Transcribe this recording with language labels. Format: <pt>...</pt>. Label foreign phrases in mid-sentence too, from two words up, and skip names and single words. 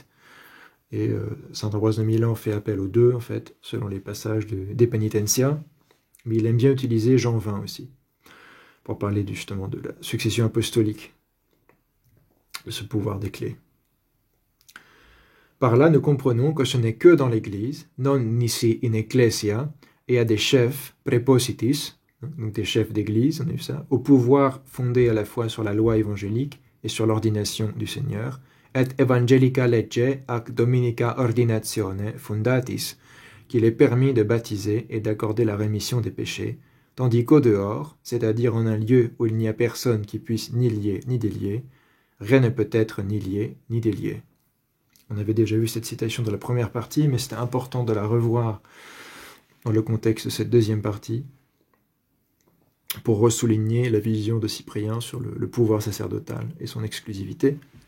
<fr>Et Saint Ambroise de Milan fait appel aux deux, en fait, selon les passages des Penitentia. Mais il aime bien utiliser Jean 20 aussi, pour parler justement de la succession apostolique, de ce pouvoir des clés. Par là, nous comprenons que ce n'est que dans l'Église,</fr> <la>non nisi in ecclesia,</la> <fr>et à des chefs, prepositis, donc des chefs d'Église, on a vu ça, au pouvoir fondé à la fois sur la loi évangélique et sur l'ordination du Seigneur,</fr> <la>et evangelica legge ac dominica ordinatione fundatis,</la> <fr>qu'il est permis de baptiser et d'accorder la rémission des péchés, tandis qu'au dehors, c'est-à-dire en un lieu où il n'y a personne qui puisse ni lier ni délier, rien ne peut être ni lié ni délié. On avait déjà vu cette citation dans la première partie, mais c'était important de la revoir dans le contexte de cette deuxième partie, pour ressouligner la vision de Cyprien sur le pouvoir sacerdotal et son exclusivité,</fr>